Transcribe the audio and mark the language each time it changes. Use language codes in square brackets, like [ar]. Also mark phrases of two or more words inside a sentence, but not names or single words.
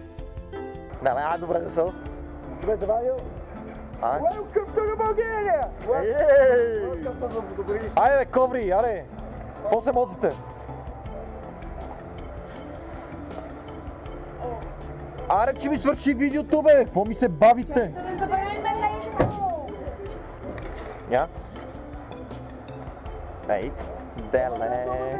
[bg] Да, добре дошъл. Добре, завадил. [en] Welcome to Bulgaria! Welcome to Добринище. [bg] Айде бе, коври, аре! Какво се мотите? Аре, че ми свърши видеото, бе! Какво ми се бавите? Да не забравим нещо! Я? Ейц, деле!